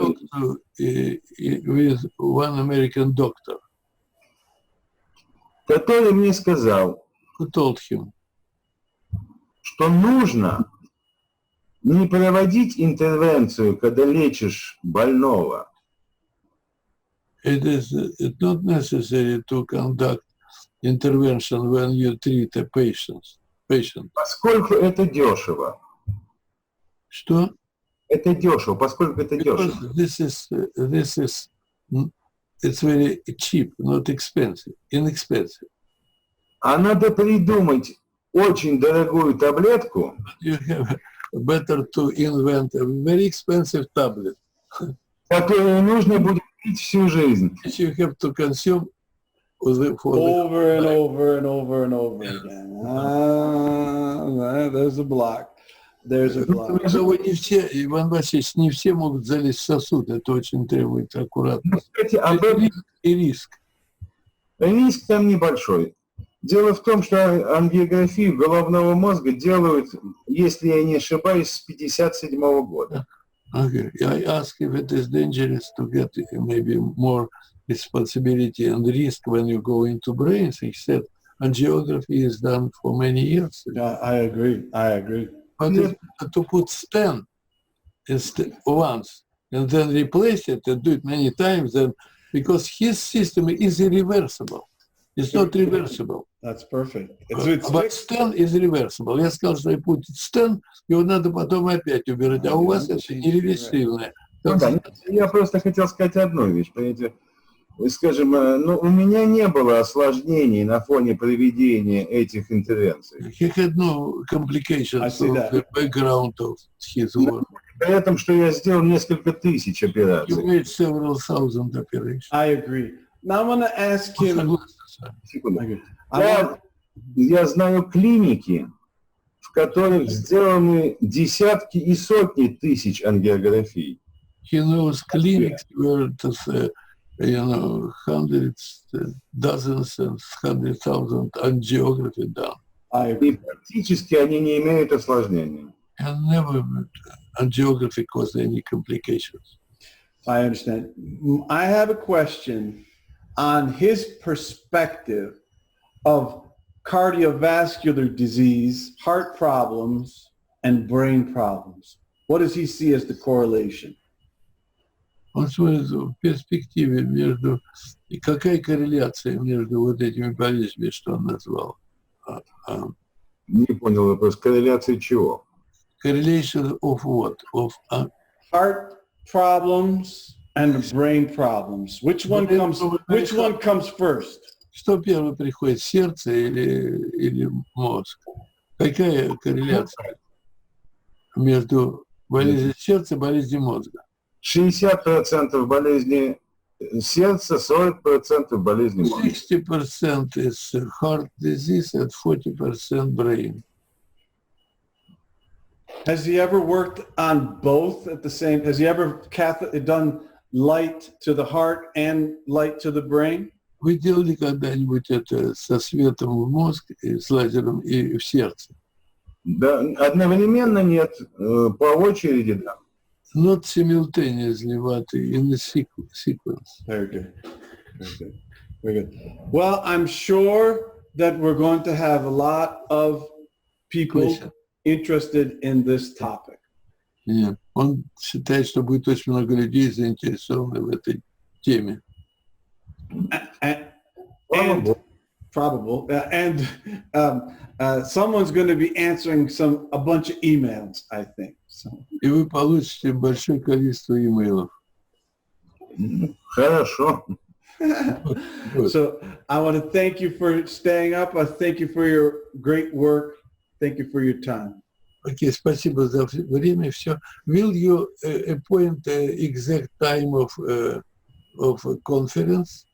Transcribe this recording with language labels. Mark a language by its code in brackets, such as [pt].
[en] With one American doctor, [ru] который мне сказал, [en] who told him, [ru] что нужно не проводить интервенцию, когда лечишь больного. [en] It's not necessary to conduct intervention when you treat a patient. [ru] Поскольку это дешево. Что? Это дешево, поскольку это дешево. [en] It's very cheap, not expensive, inexpensive. [ru] А надо придумать очень дорогую таблетку. [en] You have better to invent a very expensive tablet. [ru] Которую нужно будет пить всю жизнь. [en] You have to consume over and over and over and over again. There's a block. There's a block. [ru] Не все, Иван Васильевич, не все могут залезть в сосуд. Это очень требует аккуратности. И риск. Риск там небольшой. Дело в том, что ангиографию головного мозга делают, если я не ошибаюсь, с 1957 года. [en] Okay. I ask if it is dangerous to get maybe more responsibility and risk when you go into brains. He said angiography is done for many years. Yeah, I agree. But to put stent once and then replace it and do it many times, then because his system is irreversible. It's not reversible. That's perfect. But stent is reversible. [ru] Я сказал, что [en] put stent, [ru] его надо потом опять убирать. А у вас это нереверсивное. Я просто хотел сказать одну вещь, понимаете. Скажем, у меня не было осложнений на фоне проведения этих интервенций. [en] He had no complications of the background of his work. [ru] При этом, что я сделал несколько тысяч операций. [en] You made several thousand operations. I agree. Now I'm going to ask him. [ru] Секунду. Я знаю клиники, в которых сделаны десятки и сотни тысяч ангиографий. [en] He knows clinics where hundreds, dozens and 100,000 angiography done. [ru] И практически они не имеют осложнений. [en] And never angiography caused any complications. I understand. I have a question on his perspective of cardiovascular disease, heart problems, and brain problems. What does he see as the correlation? [ru] Он смотрит в перспективе между... И какая корреляция между вот этими болезнями, что он назвал? Не понял вопрос. Корреляция чего? [en] Correlation of what? Of Heart problems and brain problems. Which one comes first? [ru] Что первое приходит, сердце или мозг? Какая корреляция между болезнью сердца и болезнью мозга? 60% болезни сердца, 40% болезни мозга. [en] 60% is heart disease and 40% brain. Has he ever worked on both at the same? Has he ever done light to the heart and light to the brain? [ru] Вы делали когда-нибудь это со светом в мозг, и с лазером и в сердце? Да, одновременно нет, по очереди, да. [en] Not simultaneously, but in a sequence. Very good. Very good. Very good. Well, I'm sure that we're going to have a lot of people interested in this topic. [ru] Нет. Он считает, что будет очень много людей заинтересованы в этой теме. [en] And probable. And someone's going to be answering a bunch of emails, I think. So. [ru] И вы получите большое количество имейлов. Хорошо. [en] So I want to thank you for staying up. I thank you for your great work. Thank you for your time. [ru] Окей, спасибо за время. Все. [en] Will you appoint exact time of conference?